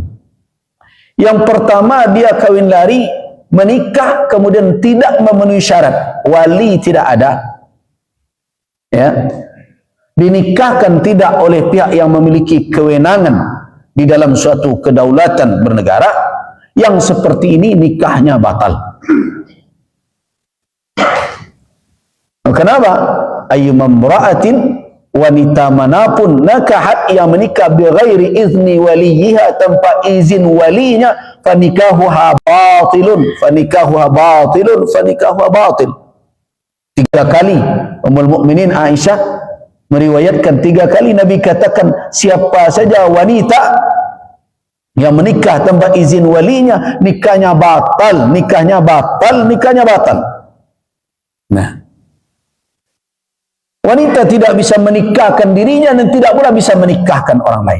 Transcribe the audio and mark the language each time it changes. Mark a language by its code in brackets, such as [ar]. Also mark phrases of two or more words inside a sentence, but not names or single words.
[id] Yang pertama, dia kawin lari, menikah kemudian tidak memenuhi syarat, wali tidak ada, ya, dinikahkan tidak oleh pihak yang memiliki kewenangan di dalam suatu kedaulatan bernegara. Yang seperti ini nikahnya batal. Kenapa? [ar] أيما امرأة, [id] wanita manapun [ar] nakahat [id] yang menikah [ar] بغير إذن وليها, [id] tanpa izin walinya, [ar] فنكاحها باطل، فنكاحها باطل، فنكاحها باطل. [id] 3 kali Ummul Mukminin Aisyah meriwayatkan, 3 kali Nabi katakan siapa saja wanita yang menikah tanpa izin walinya, nikahnya batal, nikahnya batal, nikahnya batal. Nah, wanita tidak bisa menikahkan dirinya dan tidak pula bisa menikahkan orang lain.